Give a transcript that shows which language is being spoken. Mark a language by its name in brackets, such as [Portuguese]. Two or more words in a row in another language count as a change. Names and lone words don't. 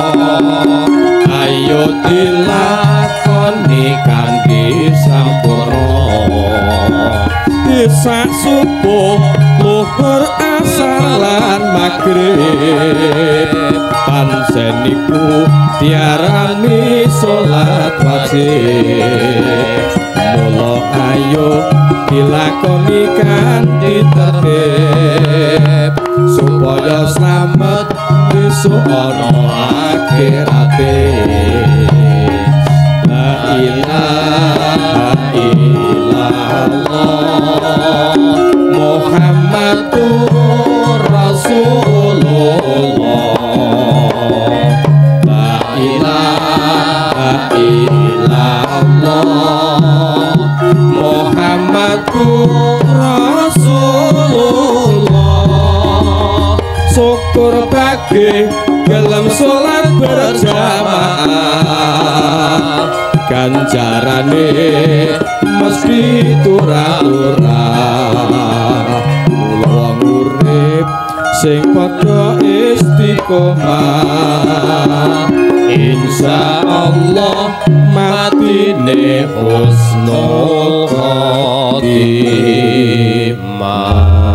[Javanese] Ayo dilakoni kanthi sampurna, sak subuh luhur asar lan magrib, pancen iku diarani salat wajib. Mula ayo dilakoni kanthi tertib, supaya slamet besok ana akhirate. [Arabic] لا إله إلا الله محمد رسول الله. لا إله إلا الله محمد رسول الله. [Javanese] Syukur bagi gelem salat berjamaah, ganjarane mesti turah-turah. Mula urip sing padha istiqomah, insyaallah matine [Arabic] حسن الخاتمة.